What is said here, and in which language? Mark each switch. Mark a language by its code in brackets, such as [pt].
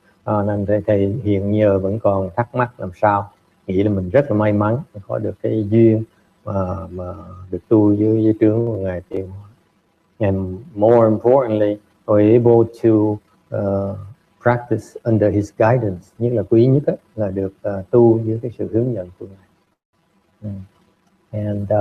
[vi] Nên thầy hiện giờ vẫn còn thắc mắc làm sao, nghĩ là mình rất là may mắn có được cái duyên mà được tu dưới trướng của ngài Thiền Hoa. [en] And more importantly, we're able to practice under his guidance. [vi] Nhất là quý nhất là được tu dưới cái sự hướng dẫn của ngài.